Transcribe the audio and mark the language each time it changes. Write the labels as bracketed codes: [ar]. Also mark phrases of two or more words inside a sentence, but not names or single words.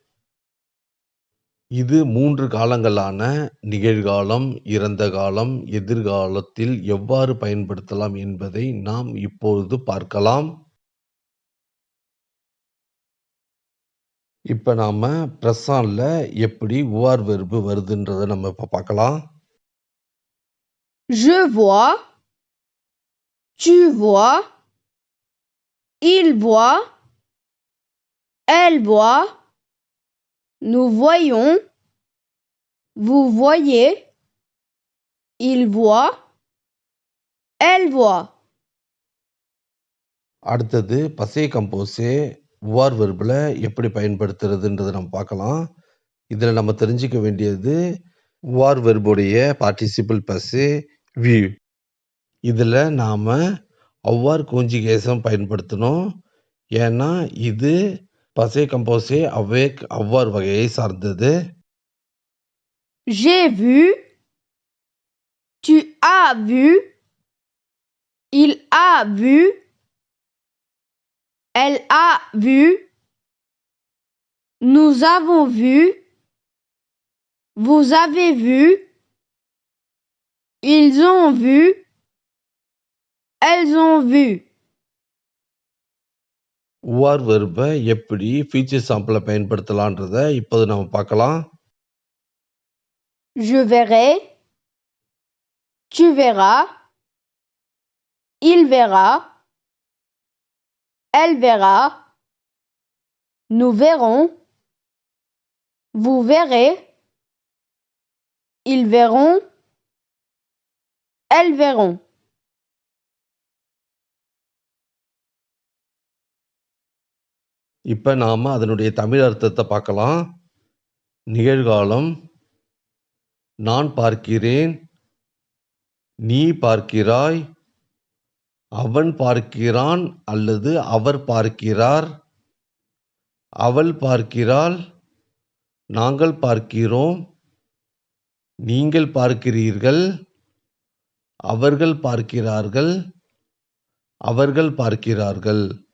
[ta] இது 3 காலங்களான நிகழ்காலம், இறந்த காலம், எதிர்காலத்தில் எவ்வாறு பயன்படுத்தலாம் என்பதை நாம் இப்பொழுது பார்க்கலாம். இப்ப நாம பிரசன்ட்ல எப்படி உவார் வெர்பு வருதுன்றத நம்ம இப்ப பார்க்கலாம். [fr] Je vois, tu vois, il voit, elle voit, nous voyons, vous voyez, il voit, elle voit. [ta] அடுத்தது [fr] passé composé [ta] உவார் வெர்புல எப்படி பயன்படுத்துறதுன்றத நம்ம பார்க்கலாம். இதுல நம்ம தெரிஞ்சுக்க வேண்டியது உவார் வெர்புடைய [fr] participe passé [ta] "vu". இதுல நாம அவ்வார் கான்ஜுகேஷன் பயன்படுத்தணும். ஏன்னா இது [fr] passé composé avec avoir [ta] வகையை சார்ந்தது. [fr] J'ai vu, tu as vu, il a vu, elle a vu, nous avons vu, vous avez vu, ils ont vu, elles ont vu. [ta] உவார் வெர்பை எப்படி [fr] futur simple [ta] பயன்படுத்தலான்றத இப்போது நம்ம பார்க்கலாம். [fr] Je verrai, tu verras, il verra, elle verra, nous verrons, vous verrez, ils verront, elles verront. [ta] இப்ப நாம அதனுடைய தமிழ் அர்த்தத்தை பார்க்கலாம். நிகழ்காலம் நான் பார்க்கிறேன், நீ பார்க்கிறாய், அவன் பார்க்கிறான் அல்லது அவர் பார்க்கிறார், அவள் பார்க்கிறாள், நாங்கள் பார்க்கிறோம், நீங்கள் பார்க்கிறீர்கள், அவர்கள் பார்க்கிறார்கள், அவர்கள் பார்க்கிறார்கள்.